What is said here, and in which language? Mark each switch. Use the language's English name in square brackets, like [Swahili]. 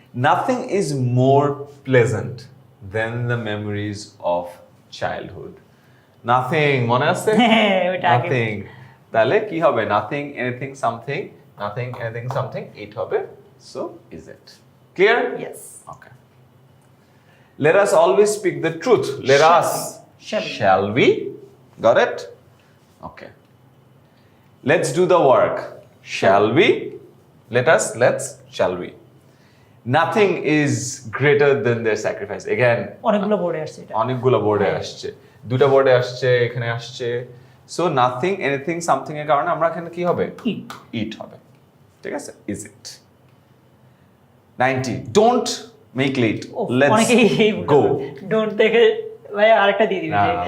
[English] Nothing is more pleasant than the memories of childhood. [Bangla] Nothing মনে আছে? হ্যাঁ, ওটা আগে। নাথিং, তাহলে কি হবে? [English] Nothing anything something, nothing anything something, it হবে। So is it clear? Yes. Okay. Let us always speak the truth. Let Shall us. we? Shall we? Shall we? Got it? Okay. Let's do the work. Shall we? Let us. Let's. Shall we? Nothing is greater than their sacrifice. Again, [Bangla] অনেকগুলো বোর্ডে আসছে এটা। অনেকগুলো বোর্ডে হ্যাঁ। আসছে, দুটো বোর্ডে আসছে, এখানে আসছে। সো নাথিং এনিথিং সামথিং এর কারণে আমরা এখানে কি হবে? [English] Eat. [Bangla] ইট হবে। ঠিক আছে? Is it? 90. [English] Don't make late. ও, Let's [Bangla] অনেকেই এই [English] go. [Bangla] ডোন্ট দেখে ভাই আরেকটা দিয়ে দিবি যে